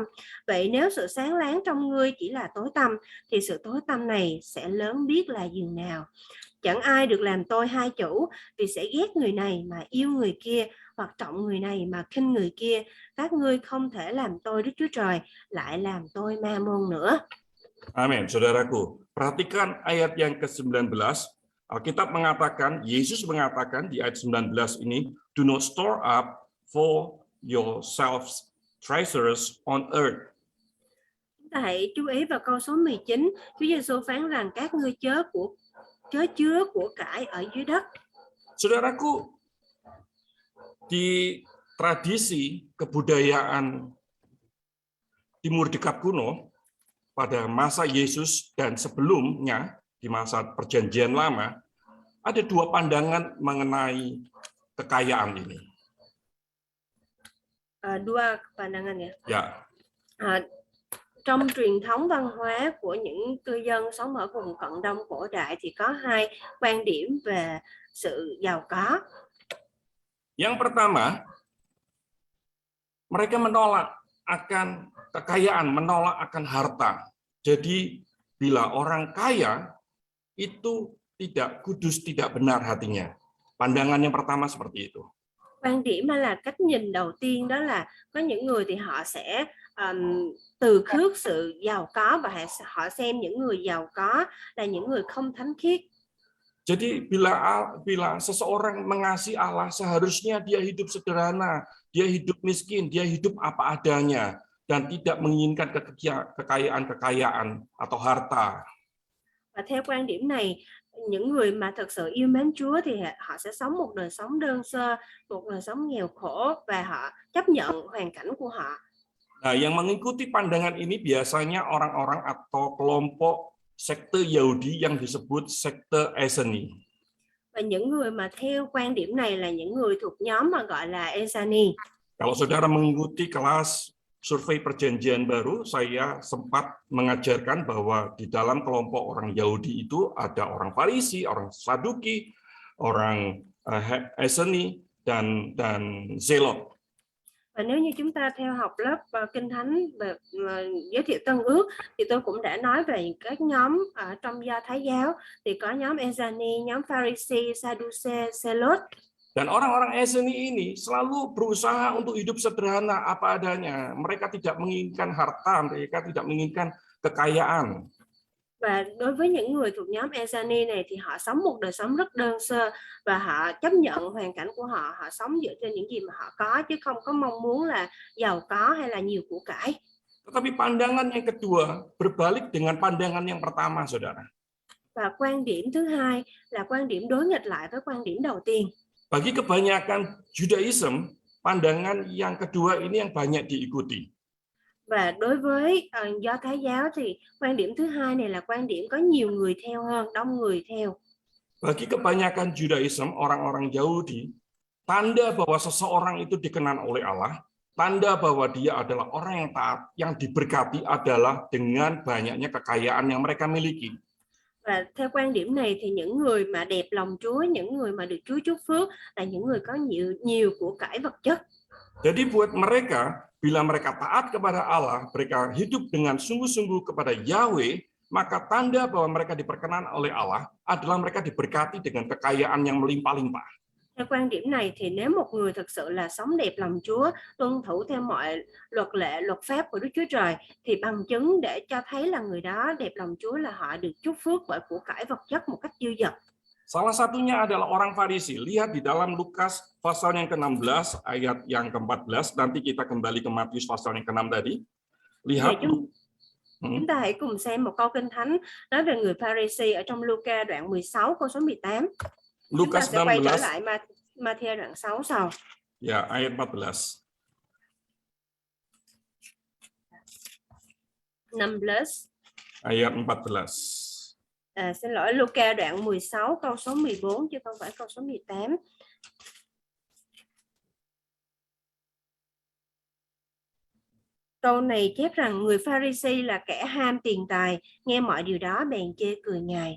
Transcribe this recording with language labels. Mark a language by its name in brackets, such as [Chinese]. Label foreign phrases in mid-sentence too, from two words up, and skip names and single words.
[Vietnamese] Vậy nếu sự sáng láng trong ngươi chỉ là tối tăm, thì sự tối tăm này sẽ lớn biết là dường nào. Chẳng ai được làm tôi hai chủ, vì sẽ ghét người này mà yêu người kia, hoặc trọng người này mà khinh người kia. Các ngươi không thể làm tôi Đức Chúa Trời, lại làm tôi ma môn nữa. Amin. [Indonesian] Saudaraku, perhatikan ayat yang ke-19. Alkitab mengatakan, Yesus mengatakan di ayat 19 ini, [English] do not store up for yourselves treasures on earth. [Vietnamese] Chúng ta hãy chú ý vào câu số 19. Chúa Giêsu phán rằng các ngươi chớ chứa của cải ở dưới đất. [Indonesian] Saudaraku, di tradisi kebudayaan Timur dekat kuno pada masa Yesus dan sebelumnya di masa Perjanjian Lama, ada dua pandangan mengenai kekayaan ini. Dua pandangan ya. Ya. [Vietnamese] Trong truyền thống văn hóa của những cư dân sống ở vùng cận đông cổ đại thì có hai quan điểm về sự giàu có. [Indonesian] Yang pertama, mereka menolak akan kekayaan, menolak akan harta. Jadi bila orang kaya itu tidak kudus, tidak benar hatinya. Pandangan yang pertama seperti itu. [Vietnamese] Quan điểm hay là cách nhìn đầu tiên đó là có những người thì họ sẽ từ khước sự giàu có và họ xem những người giàu có là những người không thánh khiết. [Indonesian] Jadi bila seseorang mengasihi Allah, seharusnya dia hidup sederhana, dia hidup miskin, dia hidup apa adanya dan tidak menginginkan kekayaan atau harta. [Vietnamese] Và theo quan điểm này, những người mà thật sự yêu mến Chúa thì họ sẽ sống một đời sống đơn sơ, một đời sống nghèo khổ và họ chấp nhận hoàn cảnh của họ. [Indonesian] Nah, yang mengikuti pandangan ini biasanya orang-orang atau kelompok sekte Yahudi yang disebut sekte Eseni. [Vietnamese] Và những người mà theo quan điểm này là những người thuộc nhóm mà gọi là Eseni. [Indonesian] Kalau saudara mengikuti kelas survei Perjanjian Baru, saya sempat mengajarkan bahwa di dalam kelompok orang Yahudi itu ada orang Farisi, orang Saduki, orang Eseni dan Zelot. [Vietnamese] Và nếu như chúng ta theo học lớp Kinh Thánh về giới thiệu Tân Ước thì tôi cũng đã nói về các nhóm ở trong Do Thái giáo, thì có nhóm Eseni, nhóm Pharisee, Sadduce, Zelot. [Indonesian] Dan orang-orang Eseni ini selalu berusaha untuk hidup sederhana apa adanya. Mereka tidak menginginkan harta, mereka tidak menginginkan kekayaan. [Vietnamese] Và đối với những người thuộc nhóm Ezani này thì họ sống một đời sống rất đơn sơ và họ chấp nhận hoàn cảnh của họ, họ sống dựa trên những gì mà họ có chứ không có mong muốn là giàu có hay là nhiều của cải. [Indonesian] Tetapi pandangan yang kedua berbalik dengan pandangan yang pertama, saudara. [Vietnamese] Và quan điểm thứ hai là quan điểm đối nghịch lại với quan điểm đầu tiên. [Indonesian] Bagi kebanyakan Judaism, pandangan yang kedua ini yang banyak diikuti. [Vietnamese] Và đối với Do Thái giáo thì quan điểm thứ hai này là quan điểm có nhiều người theo hơn, đông người theo. [Indonesian] Bagi kebanyakan Judaism, orang-orang Yahudi, tanda bahwa seseorang itu dikenan oleh Allah, tanda bahwa dia adalah orang yang taat, yang diberkati adalah dengan banyaknya kekayaan yang mereka miliki. [Vietnamese] Và theo quan điểm này thì những người mà đẹp lòng Chúa, những người mà được Chúa chúc phước là những người có nhiều của cải vật chất. [Indonesian] Jadi buat mereka, bila mereka taat kepada Allah, mereka hidup dengan sungguh-sungguh kepada Yahweh, maka tanda bahwa mereka diperkenan oleh Allah adalah mereka diberkati dengan kekayaan yang melimpah-limpah. [Vietnamese] Theo quan điểm này thì nếu một người thực sự là sống đẹp lòng Chúa, tuân thủ theo mọi luật lệ, luật pháp của Đức Chúa Trời, thì bằng chứng để cho thấy là người đó đẹp lòng Chúa là họ được chúc phước bởi của cải vật chất một cách dư dật. [Indonesian] Salah satunya adalah orang Farisi. Lihat di dalam Lukas pasal yang ke-16 ayat yang ke-14. Nanti kita kembali ke Matius pasal yang ke-6 tadi. Lihat. [Vietnamese] Chúng ta hãy cùng xem một câu kinh thánh nói về người Pharisee ở trong Luca đoạn 16 câu số 18. Chúng ta sẽ quay trở lại Matthew đoạn 6 sau. [Indonesian] Ya, ayat 14. 16. Ayat 14. [Vietnamese] Xin lỗi, Luca đoạn 16 câu số 14 chứ không phải câu số 18. Câu này chép rằng người Pharisee là kẻ ham tiền tài, nghe mọi điều đó bèn chê cười Ngài.